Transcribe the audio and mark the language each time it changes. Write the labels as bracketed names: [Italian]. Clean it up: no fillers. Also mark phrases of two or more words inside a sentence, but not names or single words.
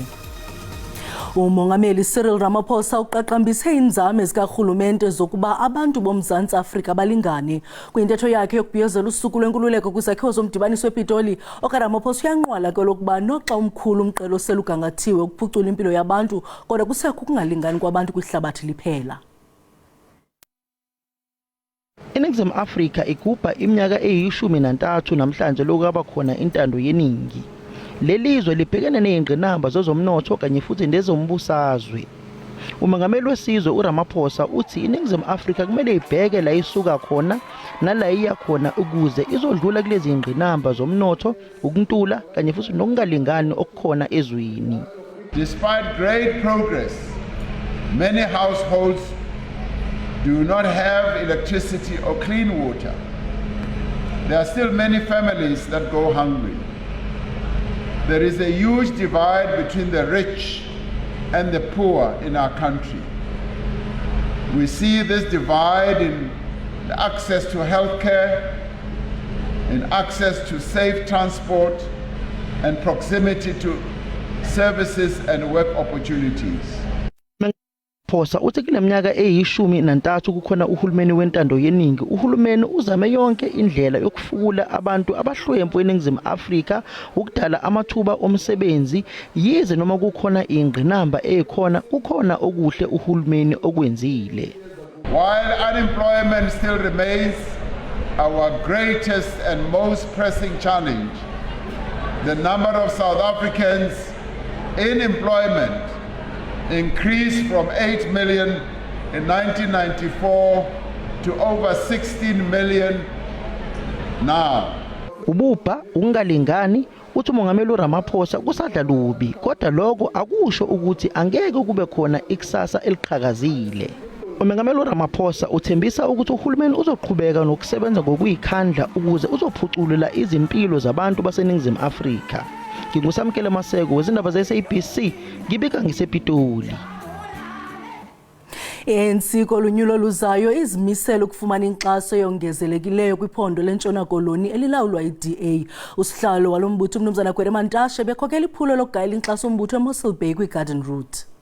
[Xhosa] uMongameli Cyril Ramaphosa uqaqambise inzame zikarhulumente zokuba abantu boMzantsi Afrika balingane. Kwintetho yakhe yokubhiyozela usuku lwenkululeko kwizakhiwo zomdibaniso wePitoli, okaRamaphosa uyanqwala ke lokuba noxa umkhulu umqelo oselugangathiwe ukuphucula impilo yabantu, kodwa kusekho ukungalingani kwabantu kwihlabathi liphela. [Zulu] INingizimu Afrika igubha iminyaka eyi-13 namhlanje lokaba khona intando yeningi. Lelizwe libhekene nezingqinamba zezomnotho kanye futhi nezombusazwe. uMongameli wesizwe uRamaphosa uthi iNingizimu Afrika kumele ibheke la isuka khona nala iya khona ukuze izodlula kulezi ngqinamba zomnotho, ukuntula kanye futhi nokungalingani okukhona ezweni. [English] Despite great progress, many households do not have electricity or clean water. There are still many families that go hungry. There is a huge divide between the rich and the poor in our country. We see this divide in access to healthcare, in access to safe transport, and proximity to services and work opportunities. [Zulu] Phosa uthi kuleminyaka eyi-13 kukhona uhulumeni wentando yeningi. Uhulumeni uzame yonke indlela yokufukula abantu abahlwempu eNingizimu Afrika ukudala amathuba omsebenzi, yize noma kukhona ingqinamba ekhona kukhona okuhle uhulumeni okwenzile. [English] While unemployment still remains our greatest and most pressing challenge, the number of South Africans in employment increased from 8 million in 1994 to over 16 million now. [Zulu] Ubupha ungalingani uthi uMongameli uRamaphosa kusadla lubi, kodwa lokho akusho ukuthi angeke kube khona ikusasa eliqhakazile. uMongameli uRamaphosa uthembisa ukuthi uhulumeni uzoqhubeka nokusebenza ngokuyikhandla ukuze uzophucula izimpilo zabantu baseNingizimu Afrika. Ngingusamkele Maseko wezindaba ze-SABC, ngibika ngisePitoli. [Xhosa] ANC kolunyulo luzayo izimisela ukufumana inkxaso yongezelekileyo kwiphondo lentshona koloni elilawulwa iDA. Usihlalo walombutho uMnumzana Gwede Mantashe bekhokela iphulo lokugayela inkxaso ombutho eMossel Bay kwiGarden Route.